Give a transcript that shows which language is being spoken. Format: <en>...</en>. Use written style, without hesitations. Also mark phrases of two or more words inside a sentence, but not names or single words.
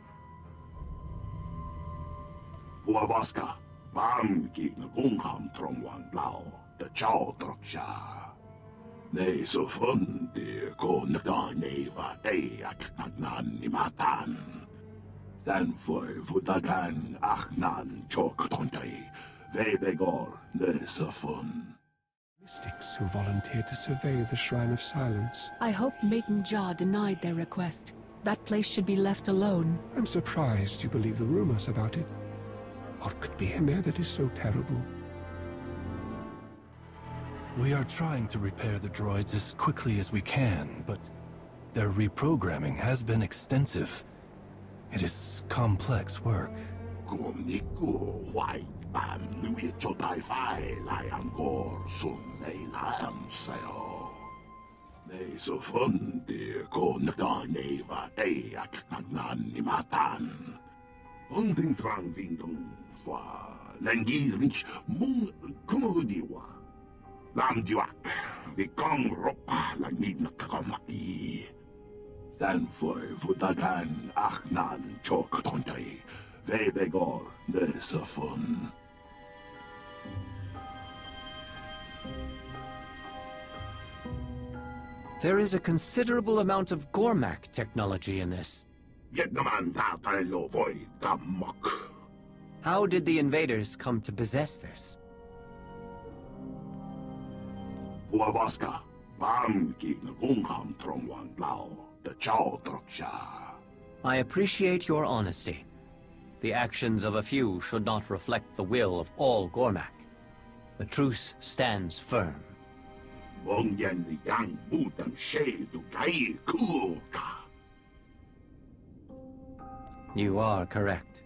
<en>Huavaska, bam ki nagungham trongwan lao, the chow troksha. Ne sufundi konganeva eyak nagnanimatan. Den vutagan achnan choktontai, vebegor ne sufun. Mystics who volunteered to survey the Shrine of Silence. I hope Maiden Jaw denied their request. That place should be left alone. I'm surprised you believe the rumors about it. What could be in there that is so terrible? We are trying to repair the droids as quickly as we can, but their reprogramming has been extensive. It is complex work. Kumniku wai bam lui chotai fai lai angkor sun ei lam sao. Ne sufundi konganeva eyak nagnanimatan. Unding trang vindung fa lengirich mung kumudiwa. Lam duak vikong ropa langid nakakamaki. Den vutagan achnan choktontai, vebegor ne sufun. There is a considerable amount of Gormak technology in this. How did the invaders come to possess this? Huavaska, bam ki nagungham trongwan lao, the chow troksha. I appreciate your honesty. The actions of a few should not reflect the will of all Gormak. The truce stands firm. You are correct.</en>